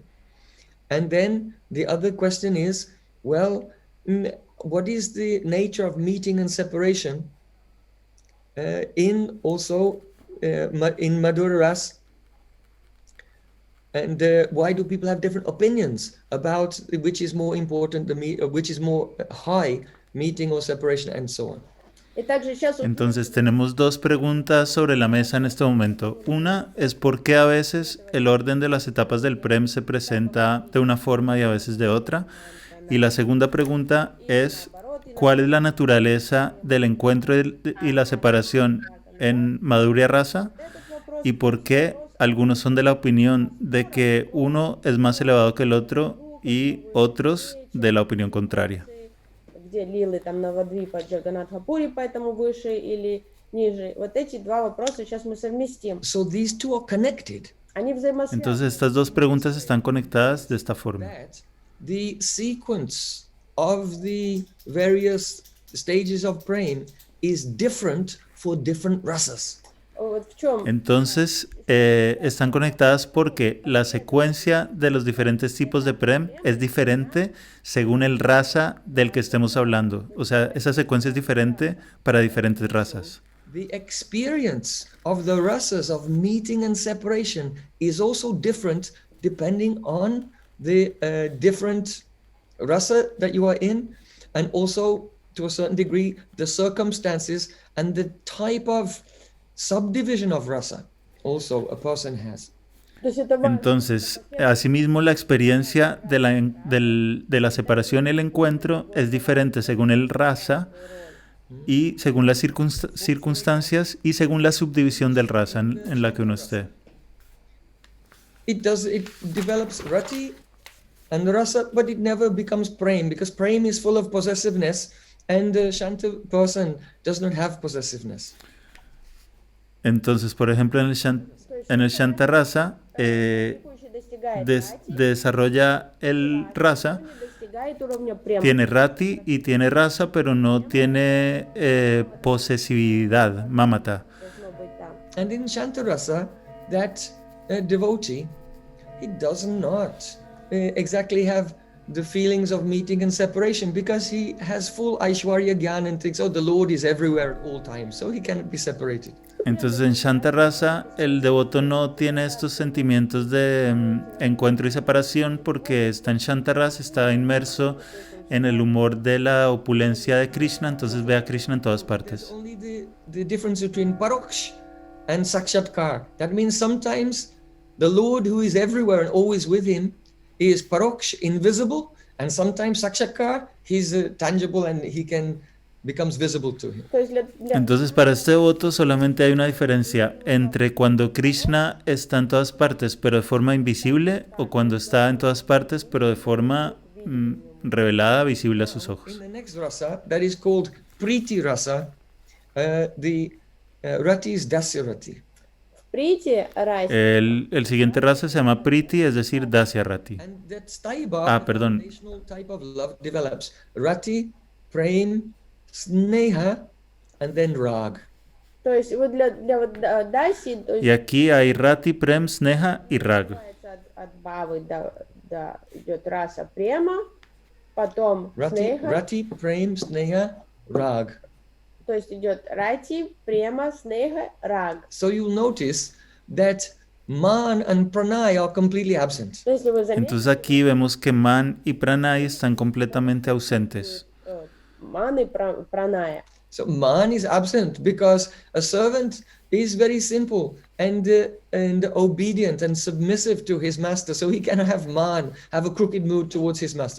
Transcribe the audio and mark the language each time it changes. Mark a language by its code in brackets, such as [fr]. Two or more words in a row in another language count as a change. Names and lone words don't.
[en] And then the other question is, well, what is the nature of meeting and separation in Madhura Ras? And why do people have different opinions about which is more important, which is more high, meeting or separation, and so on? [ru] И также сейчас [es] Entonces tenemos dos preguntas sobre la mesa en este momento. Una es por qué a veces el orden de las etapas del Prem se presenta de una forma y a veces de otra. Y la segunda pregunta es cuál es la naturaleza del encuentro y la separación en Madhurya Rasa y por qué algunos son de la opinión de que uno es más elevado que el otro y otros de la opinión contraria. [ru] где лилы, там Навадвипа, Джаганатха Пури, поэтому выше или ниже. Вот эти два вопроса сейчас мы совместим. [en] So these two are connected. [ru] Они взаимосвязаны. [es] Entonces estas dos preguntas están conectadas de esta forma. [en] That the sequence of the various stages of praying is different for different rasas. [ru] Вот в чем [es] Entonces están conectadas porque la secuencia de los diferentes tipos de Prem es diferente según el rasa del que estemos hablando. O sea, esa secuencia es diferente para diferentes razas. [en] The experience of the rasas of meeting and separation is also different depending on the different rasa that you are in, and also to a certain degree the circumstances and the type of subdivision of rasa also a person has. [ru] То есть это важно. [es] Entonces, asimismo, la experiencia de la separación y el encuentro es diferente según el rasa y según las circunstancias y según la subdivisión del rasa en la que uno esté. [en] It develops rati and rasa, but it never becomes prem, because prem is full of possessiveness and the shanta person does not have possessiveness. [es] Entonces, por ejemplo, en el Shanta Rasa, [ru] Практикующий достигает рати, [es] desarrolla el rasa, [ru] не достигает уровня прем. [es] tiene rati y tiene rasa, pero no tiene posesividad, mamata. [ru] Должно быть там. [en] And in shanta rasa, that devotee, he does not exactly have the feelings of meeting and separation, because he has full Aishwarya Gyan and thinks, oh, the Lord is everywhere at all times, so he cannot be separated. [es] Entonces en Shanta Rasa el devoto no tiene estos sentimientos de encuentro y separación porque está en Shanta Rasa, está inmerso en el humor de la opulencia de Krishna, entonces ve a Krishna en todas [en] There's [es] partes. [en] only the difference between paroksh and sakshatkar. That means sometimes the Lord who is everywhere and always with him is paroksh, invisible, and sometimes sakshatkar, he's tangible and he becomes visible to him. [ru] То есть [es] Entonces para este devoto solamente hay una diferencia entre cuando Krishna está en todas partes pero de forma invisible o cuando está en todas partes pero de forma revelada, visible a sus [en] In [es] ojos. [en] the next rasa, that is called priti rasa, the rati is dasya rati. [ru] в прите расе [es] El siguiente rasa se llama Priti, es decir, Dasya Rati. [en] And that staiba, [es] perdón. [en] foundational type of love, develops rati, prem, sneha, and then rag. [ru] То есть вот для вот даси, то есть [es] Y aquí hay Rati, Prem, Sneha y Rag. [ru] от бавы до идет раса према, потом снеха, [en] Rati, prem, sneha, rag. [ru] то есть идет рати, према, снеха, раг. [en] So you'll notice that man and pranay are completely absent. [ru] То если вы заметите, [es] Entonces aquí vemos que Man y Pranay están completamente ausentes. [ru] маны праная. [en] So man is absent because a servant is very simple and obedient and submissive to his master. So he cannot have man, have a crooked mood towards his master.